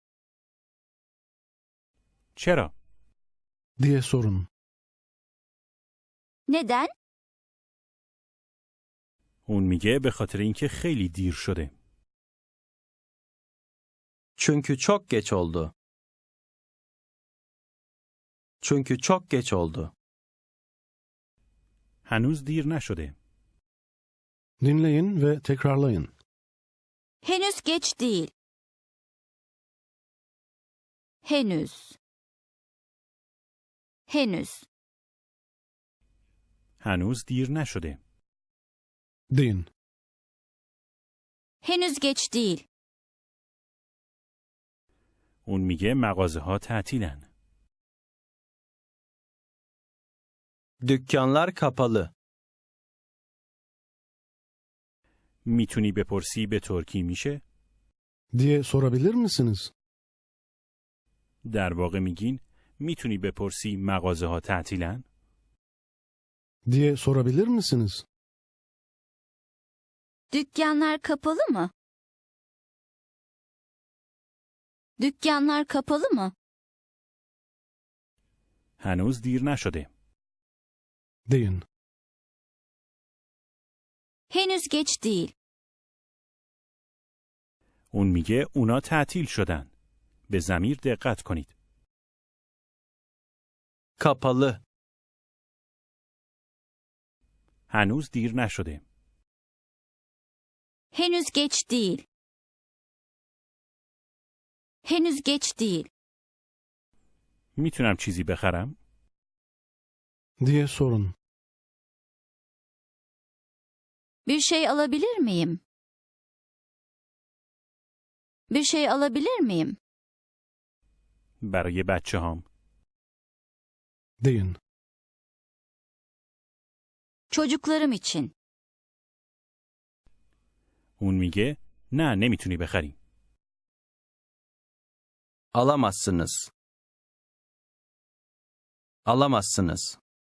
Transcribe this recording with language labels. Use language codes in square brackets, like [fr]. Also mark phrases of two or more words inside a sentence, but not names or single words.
[fa] چرا؟ [tr] diye sorun. Neden? [fa] اون میگه به خاطر اینکه خیلی دیر شده. [tr] çünkü çok geç oldu, çünkü çok geç oldu, [fa] هنوز دیر نشده. [tr] Dinleyin ve tekrarlayın. Henüz geç değil. Henüz. Henüz. [fa] هنوز دیر نشده. [tr] Deyin. Henüz geç değil. [fa] اون میگه مغازه ها تعطیلن. [tr] dükkanlar kapalı, [fa] میتونی بپرسی به ترکی میشه؟ [tr] Diye sorabilir misiniz? [fa] در واقع میگین میتونی بپرسی مغازه ها تعطیلن؟ [tr] Diye sorabilir misiniz? Dükkanlar kapalı mı? Dükkanlar kapalı mı? [fa] هنوز دیر نشده. [tr] Deyin. Henüz geç değil. [fa] اون میگه اونا تعطیل شدن. به ضمیر دقت کنید. [tr] kapalı, [fa] هنوز دیر نشده. [tr] Henüz geç değil. Henüz geç değil. [fa] میتونم چیزی بخرم؟ [tr] Diye sorun. Bir şey alabilir miyim? Bir şey alabilir miyim? [fa] برای بچه هام. [tr] Deyin. Çocuklarım için. [fa] اون میگه نه نمیتونی بخری. [tr] Alamazsınız. Alamazsınız.